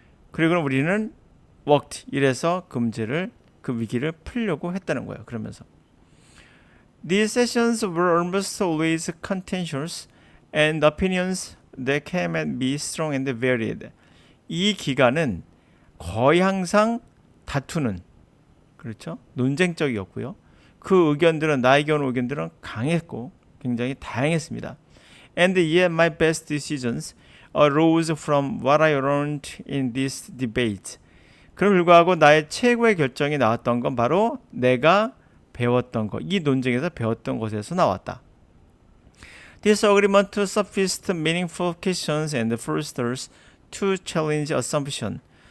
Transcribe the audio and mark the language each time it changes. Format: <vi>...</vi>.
<ko>그리고 우리는 worked, 이래서 그 문제를, 그 위기를 풀려고 했다는 거예요. 그러면서</ko> <en>These sessions were almost always contentious and opinions that came at me strong and varied.</en> <ko>이 기간은 거의 항상 다투는, 그렇죠? 논쟁적이었고요. 그 의견들은, 나에게 온 의견들은 강했고 굉장히 다양했습니다.</ko> <en>And yet my best decisions arose from what I learned in this debate.</en> <ko>그럼 불구하고 나의 최고의 결정이 나왔던 건 바로 내가 배웠던 것, 이 논쟁에서 배웠던 것에서 나왔다.</ko> <en>This agreement surfaced meaningful questions and forced to challenge assumption.</en>